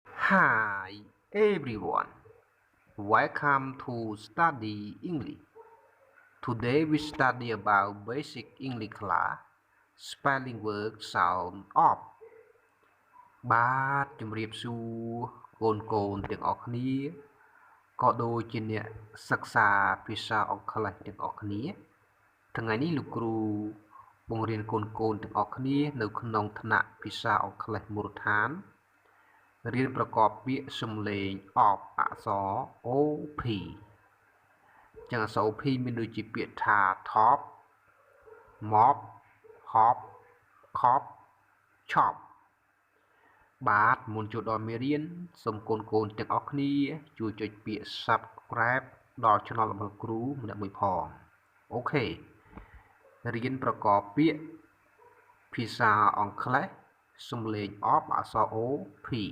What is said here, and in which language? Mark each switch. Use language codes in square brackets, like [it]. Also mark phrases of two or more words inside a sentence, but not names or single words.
[en] Hi everyone, welcome to study English. Today we study about basic English class, spelling word sound of [km] បាទជំរាបសួរកូនទាំងអស់គ្នាក៏ដូចជាអ្នកសិក្សាភាសាអង់ គ្លេសទាំងអស់គ្នាថ្ងៃនេះលោកគ្រូបង្រៀនកូនទាំងអស់គ្នានៅក្នុងថ្នាក់ភាសាអង់គ្លេសមូលដ្ឋាន រៀនប្រកបពាក្យសំឡេងអបអក្សរ OP ចឹងអក្សរ OP មានដូចជាពាក្យថា [en] top mop hop cop chop [km] បាទមុនចូលដល់មេរៀនសូមកូនទាំងអស់គ្នាជួយចុចពាក្យ subscribe ដល់ channel របស់គ្រូម្នាក់មួយផងអូខេរៀនប្រកបពាក្យភាសាអង់គ្លេសសំឡេងអបអក្សរ OP